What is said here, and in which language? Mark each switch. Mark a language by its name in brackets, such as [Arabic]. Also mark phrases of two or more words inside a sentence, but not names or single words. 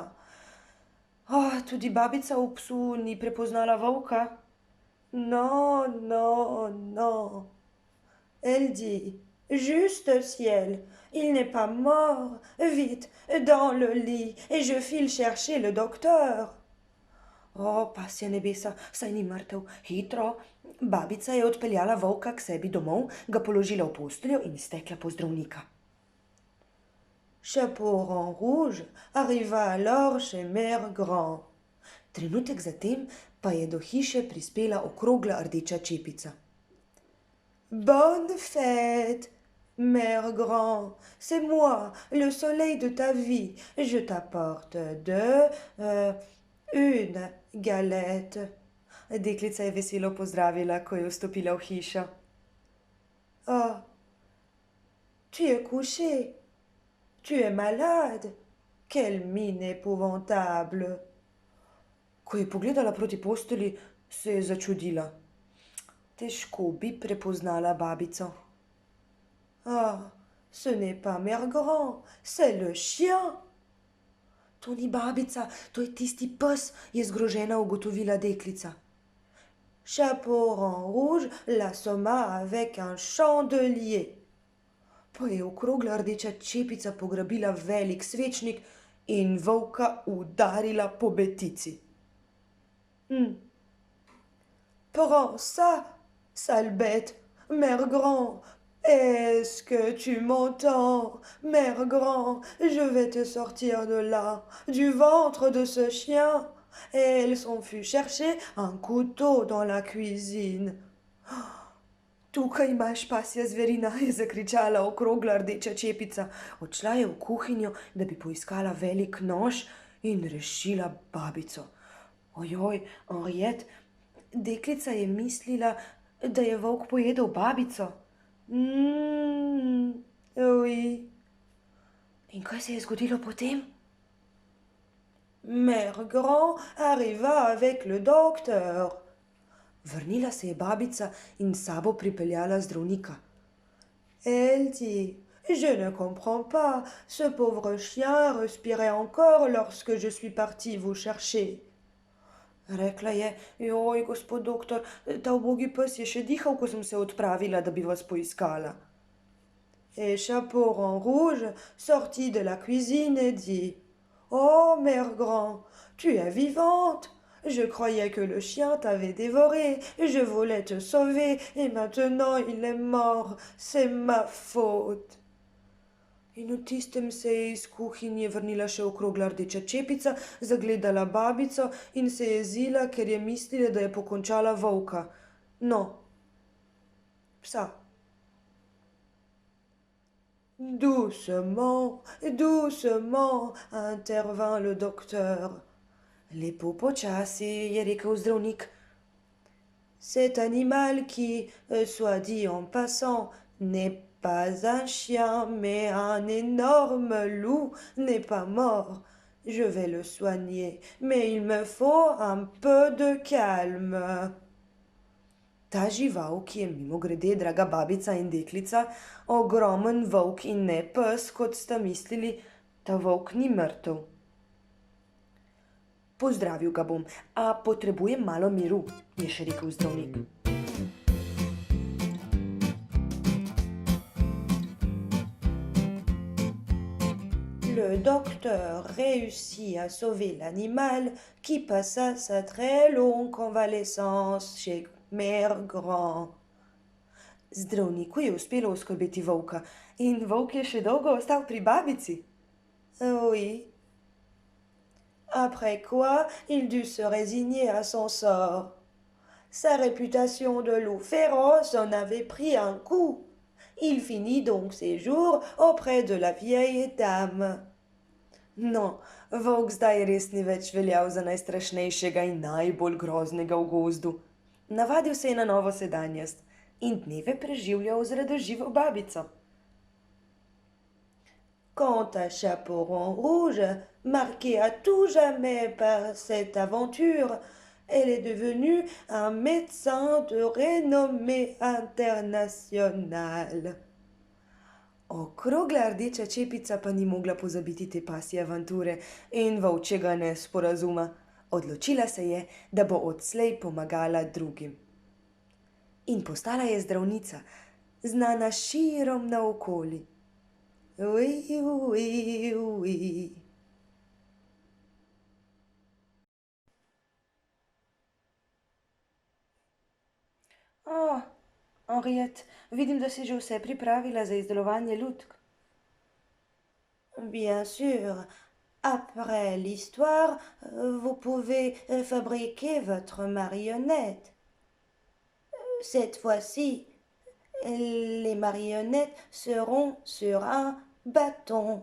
[Slovenian] Tudi babica v psu ni prepoznala volka? [French] Non, non, non. Elle dit, juste ciel, il n'est pas mort. Vite, dans le lit, et je file chercher le docteur. [Slovenian] Pasja nebesa, saj ni mrtev. Hitro. Babica je odpeljala volka k sebi domov, ga položila v posteljo in stekla po zdravnika. [French] Chapeau en rouge arriva alors chez Mère Grand. [Slovenian] Trenutek zatem pa je do hiše prispela okrogla rdeča čepica. [French] Bonne fête, Mère Grand, c'est moi, le soleil de ta vie. Je t'apporte une galette. [Slovenian] Deklica je veselo pozdravila, ko je vstopila v hišo. [French] Tu es couché. Tu es malade. Quelle mine épouvantable. [Slovenian] Ko je pogledala proti posteli, se je začudila. Težko bi prepoznala babico. [French] Ce n'est pas Mère Grand, c'est le chien. [Slovenian] To ni babica, to je tisti pes, je zgrožena ugotovila deklica. [French] Chapeau en rouge l'assomma avec un chandelier. [Slovenian] Pa je okrogla rdeča čepica pograbila velik svečnik in volka udarila po betici. [French] Prends ça, sale bête, Mère Grand. Est-ce que tu m'entends, Mère Grand? Je vais te sortir de là, du ventre de ce chien. Et elle s'en fut chercher un couteau dans la cuisine. [Slovenian] Tukaj imaš, pasja zverina, je zakričala okrogla rdeča čepica. Odšla je v kuhinjo, da bi poiskala velik nož in rešila babico. Ojoj, Henriette, deklica je mislila, da je volk pojedel babico. Oui, In kaj se je zgodilo potem? [French] Mère Grand arriva avec le docteur. [Slovenian] Vrnila se je babica in s sabo pripeljala zdravnika. [French] Elle dit, je ne comprends pas, ce pauvre chien respirait encore lorsque je suis partie vous chercher. [Slovenian] Rekla je, joj, gospod doktor, ta ubogi pes je še dihal, ko sem se odpravila, da bi vas poiskala. [French] Et Chaperon Rouge sortit de la cuisine et dit, oh, mère Grand, tu es vivante. Je croyais que le chien t'avait dévoré, je voulais te sauver, et maintenant il est mort, c'est ma faute. [Slovenian] In v tistem se je iz kuhinje vrnila še okrogla rdeča čepica, zagledala babico in se jezila, ker je mislila, da je pokončala volka. No, psa. [French] Doucement, doucement, intervint le docteur. [Slovenian] Lepo počasi, je rekel zdravnik. [French] Cet animal qui, soit dit en passant, n'est pas un chien, mais un énorme loup, n'est pas mort. Je vais le soigner, mais il me faut un peu de calme. [Slovenian] Ta žival, ki je mimogrede, draga babica in deklica, ogromen volk in ne pes, kot sta mislili, ta volk ni mrtev. Pozdravil ga bom, a potrebujem malo miru, je še rekel zdravnik. [French] Le docteur réussit à sauver l'animal qui passa sa très longue convalescence chez Mère Grand. [Slovenian] Zdravniku je uspelo oskrbeti volka in volk je še dolgo ostal pri babici. [French] Oui. Après quoi, il dut se résigner à son sort. Sa réputation de loup féroce en avait pris un coup. Il finit donc ses jours auprès de la vieille dame. [Slovenian] No, volk zdaj res ni več veljal za najstrašnejšega in najbolj groznega v gozdu. Navadil se je na novo sedanjost in dneve preživljal z radoživo babico. [French] Quant à Chaperon Rouge, marqué à tout jamais par cette aventure, elle est devenue un médecin de renommée internationale. [Slovenian] Okrogla rdeča čepica pa ni mogla pozabiti te pasje avanture in volčjega nesporazuma. Odločila se je, da bo odslej pomagala drugim. In postala je zdravnica, znana širom naokoli. [French] Oui, oui, oui. [Slovenian] Oh, Henriette, vidim, da si že vse pripravila za izdelovanje lutk. [French] Bien sûr. Après l'histoire, vous pouvez fabriquer votre marionnette. Cette fois-ci, les marionnettes seront sur un bâton.